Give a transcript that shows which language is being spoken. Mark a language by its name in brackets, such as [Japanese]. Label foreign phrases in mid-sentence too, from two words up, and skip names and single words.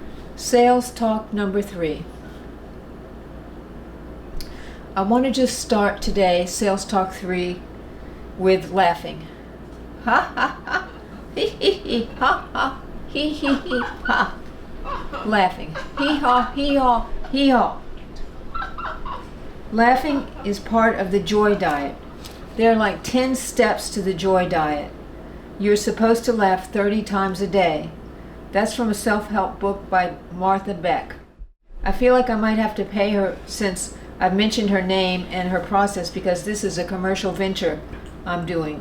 [English] Sales talk number 3. I want to just start today, sales talk 3, with laughing. Ha ha ha, hee hee hee, ha ha, hee hee hee, ha. Laughing. Hee haw, hee haw, hee haw. Laughing is part of the joy diet. There are like 10 steps to the joy diet. You're supposed to laugh 30 times a day. That's from a self-help book by Martha Beck. I feel like I might have to pay her since I've mentioned her name and her process, because this is a commercial venture I'm doing.